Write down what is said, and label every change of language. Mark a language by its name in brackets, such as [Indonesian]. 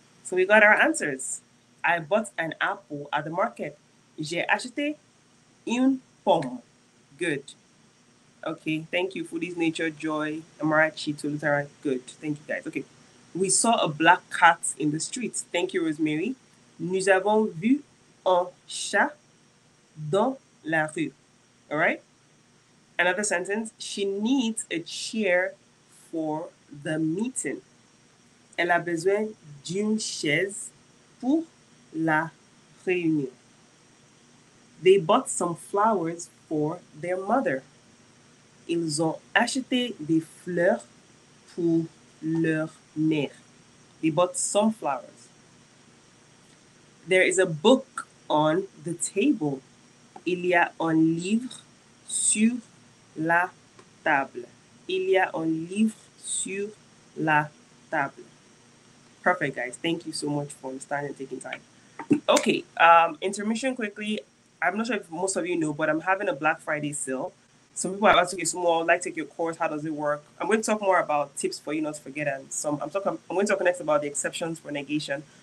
[English] So we got our answers. I bought an apple at the market. [French] J'ai acheté une pomme. [English] Good. Okay, thank you, Foodies Nature, Joy, Amarachi, Tulutara. Good. Thank you, guys. Okay. We saw a black cat in the streets. Thank you, Rosemary. [French] Nous avons vu un chat dans la rue. [English] All right? Another sentence. She needs a chair for the meeting. [French] Elle a besoin d'une chaise pour la réunion. [English] They bought some flowers for their mother. [French] Ils ont acheté des fleurs pour leur mère. [English] They bought some flowers. There is a book on the table. [French] Il y a un livre sur la table. Il y a un livre sur la table. [English] Perfect, guys. Thank you so much for understanding and taking time. Okay, intermission quickly. I'm not sure if most of you know, but I'm having a Black Friday sale. Some people are asking, small, like take your course, how does it work? I'm going to talk more about tips for you not to forget, and I'm going to talk next about the exceptions for negation.